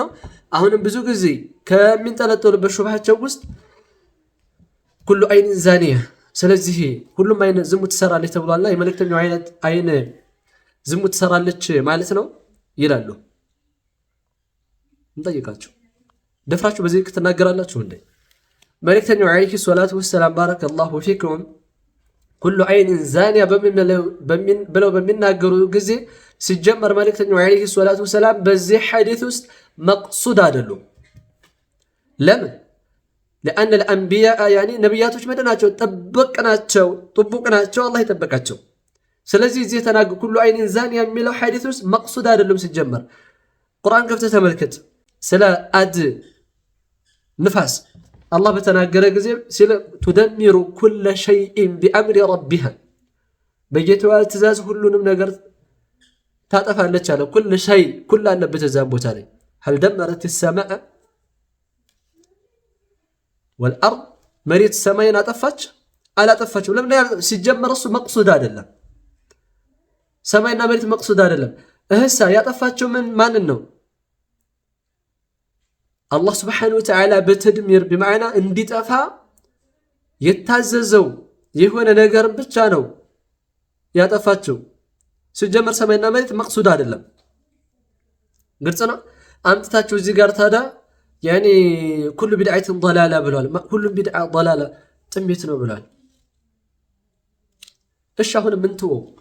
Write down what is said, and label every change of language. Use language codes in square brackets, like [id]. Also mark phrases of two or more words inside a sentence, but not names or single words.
[am] አሁንም ብዙ ጊዜ ከሚንጠለጠሉበት ሹብሃቸው ውስጥ [ar] كل عين زانية፣ [am] ስለዚህ ሁሉም አይን ዝሙት ትሰራለች ተብሏልና የመልእክተኛው አይን ዝሙት ትሰራለች ማለት ነው ይላሉ። እንጠይቃቸው ደፍራችሁ በዚህ ትናገራላችሁ እንዴ? መልእክተኛው [ar] عليه الصلاة والسلام بارك الله فيكم كل عين زانية [am] ብለው በሚናገሩ ጊዜ ሲጀመር መልእክተኛው [ar] عليه الصلاة والسلام [am] በዚህ ሐዲስ ውስጥ መቅሱድ አይደሉም። ለምን? [ar] لأن الأنبياء يعني [am] ነቢያቶች መደናቸው ጥቡቅ ናቸው አላህ ይጠበቃቸው። ስለዚህ እዚህ ተናገሩ [ar] كل عين [am] ዛኒያ የሚለው ሐዲስ ውስጥ መቅሱድ አይደሉም። ሲጀመር ቁርአን ከፍተህ ተመልከት። ስለ አድ ንፋስ አላህ በተናገረ ጊዜ ስለ [ar] تدمر كل شيء بأمر ربها [am] በጌታዋ ትእዛዝ ሁሉንም ነገር ታጠፋለች አለ። [ar] كل شيء [am] ኩል አለበት እዛም ቦታ ላይ [ar] هل دمرت السماء والأرض [am] መሬት ሰማይን አጠፋች አላጠፋችም? ለምን ሲጀመር እሱ መቅሱድ አይደለም። ሰማይና መሬት መቅሱድ አይደለም። እህሳ ያጠፋቸው ማንን ነው? አላህ [ar] سبحانه وتعالى [am] በተድሚር በማዕና እንዲጠፋ የታዘዘው የሆነ ነገር ብቻ ነው ያጠፋቸው። ሲጀመር ሰማይና መሬት መቅሱድ አይደለም። ግልጽ ነው። አምጥታችሁ እዚህ ጋር ታዲያ ያኔ [ar] كل بدعة ضلالة [am] ብሏል። ሁሉም [ar] بدعة ضلالة [am] ጥሜት ነው ብሏል። እሺ አሁን ምን ተወው?